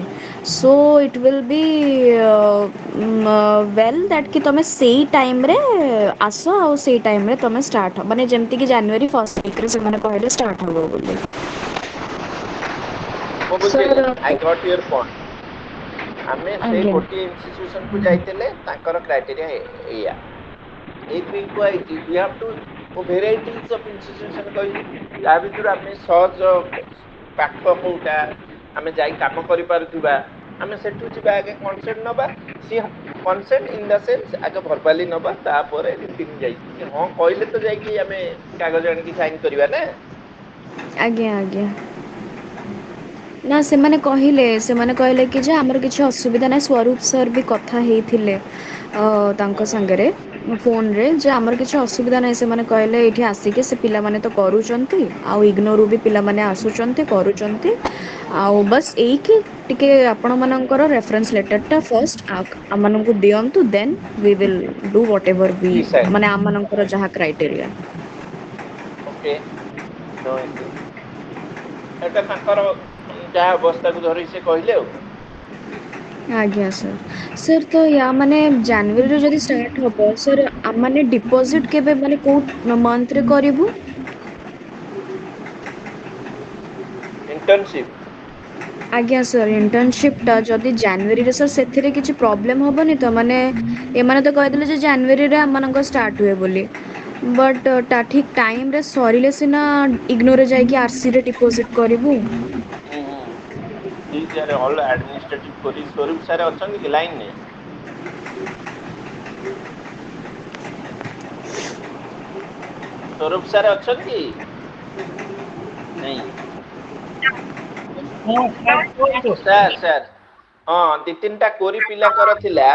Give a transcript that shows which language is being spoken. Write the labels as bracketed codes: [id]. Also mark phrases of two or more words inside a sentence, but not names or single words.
[en] so it will be well that [or] କି ତମେ ସେଇ ଟାଇମ୍ରେ ଆସ, ଆଉ ସେଇ ଟାଇମ୍ରେ ତମେ ଷ୍ଟାର୍ଟ ହେବ, ମାନେ ଯେମିତିକି ଜାନୁଆରୀ [en] first weekରେ [or] ସେମାନେ କହିଲେ ଷ୍ଟାର୍ଟ ହେବ ବୋଲି। ମୁଁ ବୁଝିଲି, ସାର୍ [en] I got your point. [or] ଆମେ ସେ ଆଜ୍ଞା ଗୋଟିଏ ଇନଷ୍ଟିଚ୍ୟୁସନକୁ ଯାଇଥିଲେ, ତାଙ୍କର କ୍ରାଇଟେରିଆ ଏଇଆ। ଏଇଥିପାଇଁ କୁହାଯାଇଛି [en] we have to varieties of institution [or] କହିଲି ତା ଭିତରୁ ଆମେ ସହଜ ପାଖ କୋଉଟା ଆମେ ଯାଇ କାମ କରିପାରୁଥିବା ଆମେ ସେଠୁ ଯିବା ଆଗେ କନସେଣ୍ଟ ନବା [en] see consent in the sense [or] ଆଗ ଭର୍ବାଲି ନବା ତାପରେ ରିଟିନ୍ ଯାଇକି ହଁ କହିଲେ ତ ଯାଇକି ଆମେ କାଗଜ ଆଣିକି ସାଇନ୍ କରିବା ନା। ଆଜ୍ଞା ଆଜ୍ଞା ନା ସେମାନେ କହିଲେ କି ଯେ ଆମର କିଛି ଅସୁବିଧା ନାହିଁ ସ୍ୱରୂପ ସାର୍ ବି କଥା ହେଇଥିଲେ ତାଙ୍କ ସାଙ୍ଗରେ ଫୋନରେ ଯେ ଆମର କିଛି ଅସୁବିଧା ନାହିଁ ସେମାନେ କହିଲେ ଏଇଠି ଆସିକି ସେ ପିଲାମାନେ ତ କରୁଛନ୍ତି ଆଉ ଇଗ୍ନୋରୁ ବି ପିଲାମାନେ ଆସୁଛନ୍ତି କରୁଛନ୍ତି ଆଉ ବସ୍ ଏଇକି ଟିକେ ଆପଣମାନଙ୍କର [en] reference letterଟା [or] ଫାର୍ଷ୍ଟ ଆମମାନଙ୍କୁ ଦିଅନ୍ତୁ [en] then we will do whatever we Decide. [or] ମାନେ ଆମମାନଙ୍କର ଯାହା କ୍ରାଇଟେରିଆ। [en] okay no issue [or] ଏଟା ତାଙ୍କର ଯାହା ଅବସ୍ଥାକୁ ଧରି ସେ କହିଲେ ଆଉ। ଆଜ୍ଞା ସାର୍ ତ ୟା ମାନେ ଜାନୁଆରୀରେ ଯଦି ଷ୍ଟାର୍ଟ ହବ ସାର୍ ଆମମାନେ ଡିପୋଜିଟ୍ କେବେ ମାନେ କୋଉ ମନ୍ଥରେ କରିବୁ? ଇଣ୍ଟର୍ନସିପ୍ ଆଜ୍ଞା ସାର୍ ଇଣ୍ଟର୍ନସିପ୍ଟା ଯଦି ଜାନୁଆରୀରେ ସାର୍ ସେଥିରେ କିଛି ପ୍ରୋବ୍ଲେମ୍ ହବନି ତ ମାନେ ଏମାନେ ତ କହିଦେଲେ ଯେ ଜାନୁଆରୀରେ ଆମମାନଙ୍କ ଷ୍ଟାର୍ଟ ହୁଏ ବୋଲି ବଟ୍ ଠିକ୍ ଟାଇମ୍ରେ ସରିଲେ ସିନା ଇଗ୍ନୋରେ ଯାଇକି ଆର୍ସିରେ ଡିପୋଜିଟ୍ କରିବୁ। [en] these are all administrative queries [or] ସ୍ୱରୂପ ସାର୍ ଅଛନ୍ତି କି ଲାଇନରେ? ସ୍ୱରୂପ ସାର୍ ଅଛନ୍ତି? ନାଇଁ ହଁ ସାର୍ କୁହନ୍ତୁ। ସାର୍ ହଁ ଦି ତିନିଟା କୋରି ପିଲାଙ୍କର ଥିଲା